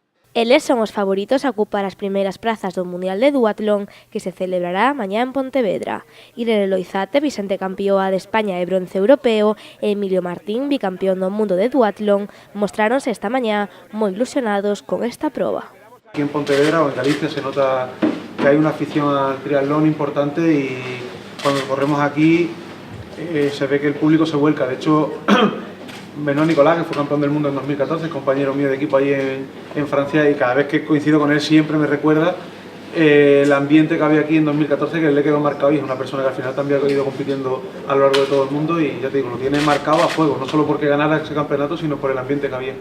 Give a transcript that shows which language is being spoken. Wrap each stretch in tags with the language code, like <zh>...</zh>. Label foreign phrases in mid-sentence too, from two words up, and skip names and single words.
<gl>Eles son os favoritos a ocupar as primeiras prazas do Mundial de Duatlón que se celebrará mañá en Pontevedra. Irene Loizate, Vicente Campioa de España e bronce europeo, e Emilio Martín, bicampeón do mundo de Duatlón, mostráronse esta mañá moi ilusionados con esta proba.</gl> <es>Aquí en Pontevedra o en Galicia se nota que hay una afición al triatlón importante y cuando corremos aquí se ve que el público se vuelca. De hecho, Benoît Nicolás, que fue campeón del mundo en 2014, compañero mío de equipo allí en Francia, y cada vez que coincido con él siempre me recuerda el ambiente que había aquí en 2014, que le quedó marcado, y es una persona que al final también ha ido compitiendo a lo largo de todo el mundo y ya te digo, lo tiene marcado a fuego, no solo porque ganara ese campeonato, sino por el ambiente que había.</es>